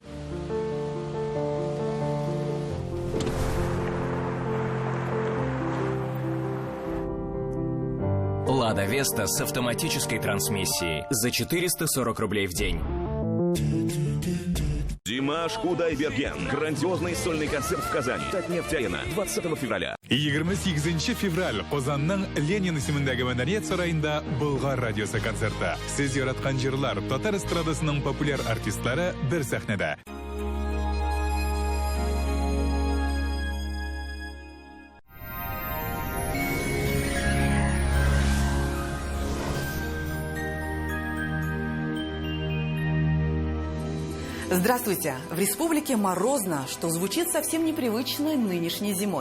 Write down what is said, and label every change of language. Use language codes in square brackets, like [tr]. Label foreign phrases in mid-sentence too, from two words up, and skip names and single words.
[ru] «Лада Веста» с автоматической трансмиссией за 440 рублей в день. Димаш Кудайберген. Грандиозный сольный концерт в Казани. Татнефть-Арена. 20 февраля. [tt] 28 февраль Казанның Ленин исемендәге Мәдәният сарайында Болгар радиосы концерты. Сез яраткан җырлар татар эстрадасының популяр артистлары бер сәхнәдә. [ru] Здравствуйте! В республике морозно, что звучит совсем непривычно нынешней зимой.